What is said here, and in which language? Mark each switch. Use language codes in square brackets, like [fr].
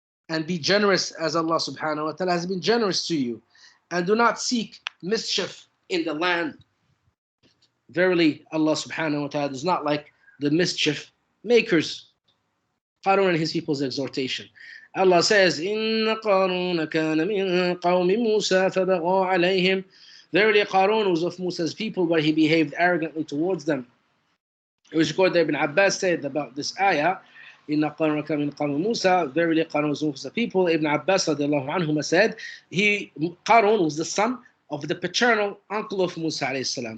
[en] And be generous as Allah subhanahu wa ta'ala has been generous to you. And do not seek mischief in the land. Verily, Allah subhanahu wa ta'ala does not like the mischief makers. Qarun and his people's exhortation. Allah says, [ar] إِنَّ قَارُونَ كَانَ مِن قَوْمِ مُوسَى فَبَغَى عَلَيْهِمْ. [en] Verily, Qarun was of Musa's people, but he behaved arrogantly towards them. It was recorded that Ibn Abbas said about this ayah, [ar] إِنَّ قَارُونَ كَانَ مِن قَوْمِ مُوسَى. [en] Verily, Qarun was of Musa's people. Ibn Abbas radiallahu anhuma said, Qarun was the son of the paternal uncle of Musa alayhi salam.